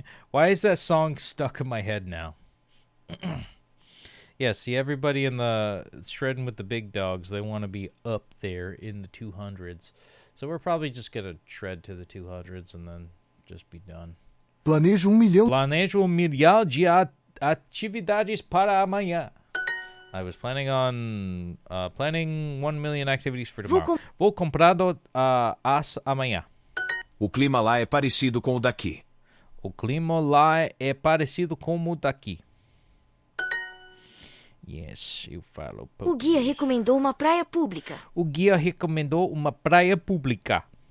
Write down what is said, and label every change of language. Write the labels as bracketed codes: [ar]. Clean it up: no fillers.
[en] Why is that song stuck in my head now? Yeah, see, everybody in the Shredding with the Big Dogs, they want to be up there in the 200s. So we're probably just gonna tread to the 200s and then just be done. [pt] Planejo 1 milhão. Planejo milhão de atividades para amanhã. [en] I was planning on planning 1 million activities for tomorrow. [pt] Vou comprado as amanhã. O clima lá é parecido com o daqui. O clima lá é parecido com o daqui. Yes, eu falo. O guia recomendou uma praia pública. O guia recomendou uma praia pública.